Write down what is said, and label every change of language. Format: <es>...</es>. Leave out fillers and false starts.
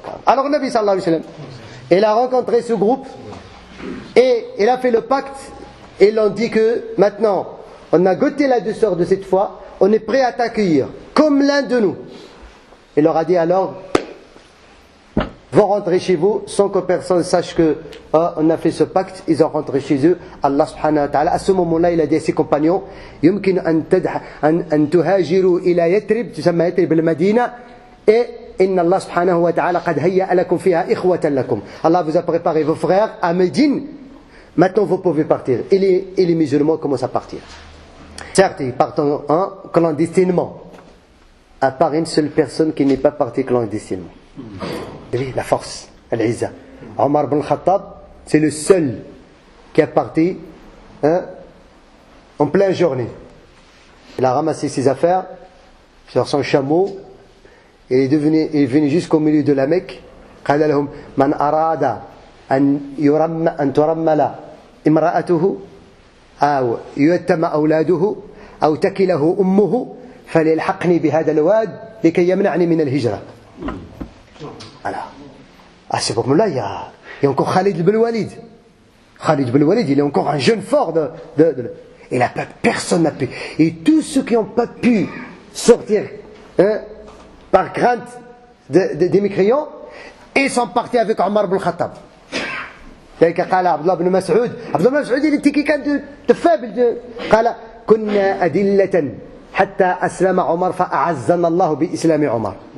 <fr>Alors Nabi sallallahu alayhi wa sallam, il a rencontré ce groupe et il a fait le pacte et ils l'ont dit que maintenant, on a goûté la douceur de cette foi, on est prêt à t'accueillir, comme l'un de nous. Il leur a dit alors, vont rentrer chez vous sans que personne sache que on a fait ce pacte. Ils ont rentré chez eux. Allah subhanahu wa ta'ala, à ce moment-là, il a dit à ses compagnons,</fr> <ar>يمكن أن تهاجروا إلى يثرب تسمى يثرب المدينة et إن الله سبحانه وتعالى قد هيأ لكم فيها إخوة لكم.</ar> <fr>Allah vous a préparé vos frères à Médine. Maintenant vous pouvez partir. Et les musulmans commencent à partir. Certes, ils partent clandestinement. À part une seule personne qui n'est pas partie clandestinement. La force, Al-Izza. Omar ibn Khattab, c'est le seul qui est parti en pleine journée. Il a ramassé ses affaires sur son chameau. Il est venu jusqu'au milieu de la Mecque.</fr> <ar>قال لهم من أراد أن ترمل امرأته أو يتم أولاده أو تكله أمه فليلحقني بهذا الواد لكي يمنعني من الهجرة.</ar> <fr>Alors, à ce moment-là, il y a encore Khalid ibn Walid. Khalid ibn Walid, il est encore un jeune fort et là, personne n'a pu. Et tous ceux qui n'ont pas pu sortir par crainte des mécréants, ils sont partis avec Omar ibn Khattab.</fr> <ar>ذلك قال عبد الله بن مسعود</ar> <fr>il était quelqu'un de faible.</fr> <ar>قال كنا أدلة حتى أسلم عمر فأعزنا الله بإسلام عمر.</ar>